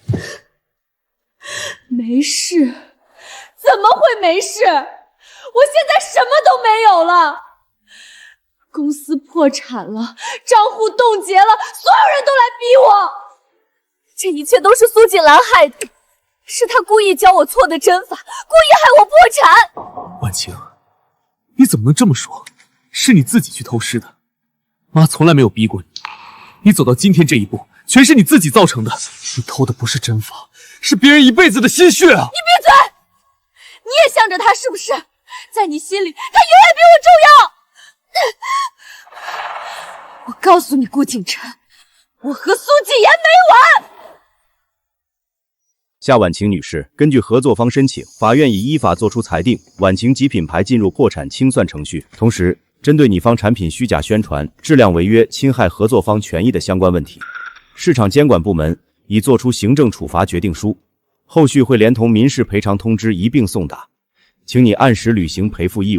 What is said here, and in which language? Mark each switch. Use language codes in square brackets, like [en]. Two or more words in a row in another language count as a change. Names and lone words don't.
[zh] 沒事？怎麼會沒事？我現在什麼都沒有了，公司破產了，賬戶凍結了，所有人都來逼我。這一切都是蘇錦蘭害的，是他故意教我錯的針法，故意害我破產。婉晴，你怎麼能這麼說？是你自己去偷師的，媽從來沒有逼過你。你走到今天這一步，全是你自己造成的。你偷的不是針法，是別人一輩子的心血啊！你閉嘴！你也向着他是不是？在你心裡，他永遠比我重要。我告訴你，顧景琛，我和蘇紀言沒完。夏婉晴女士根據合作方申請，法院已依法作出裁定，婉晴及品牌進入破產清算程序。同時，針對擬方產品虛假宣傳、質量違約、侵害合作方權益的相關問題，市場監管部門已作出行政處罰決定書，後續會連同民事賠償通知一併送達，請你按時履行賠付義務。